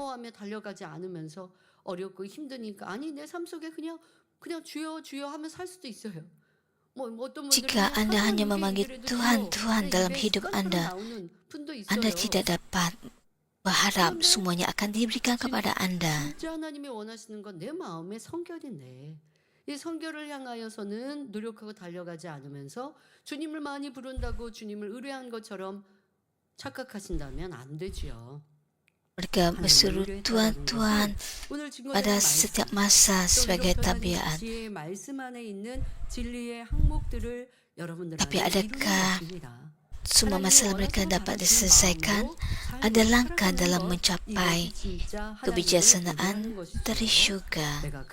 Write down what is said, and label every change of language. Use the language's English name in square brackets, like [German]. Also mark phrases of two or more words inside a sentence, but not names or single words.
[Malay] Jika anda hanya memanggil Tuhan, Tuhan dalam hidup anda tidak dapat berharap semuanya akan diberikan kepada anda. [Korean] 이 성결을 향하여서는 노력하고 달려가지 않으면서 주님을 많이 부른다고 주님을 의뢰한 것처럼 착각하신다면 안 되지요. [Malay] Mereka berseru Tuhan, Tuhan pada setiap masa sebagai tabiat. Tapi adakah semua masalah mereka dapat diselesaikan? Ada langkah dalam mencapai kebijaksanaan dari syurga.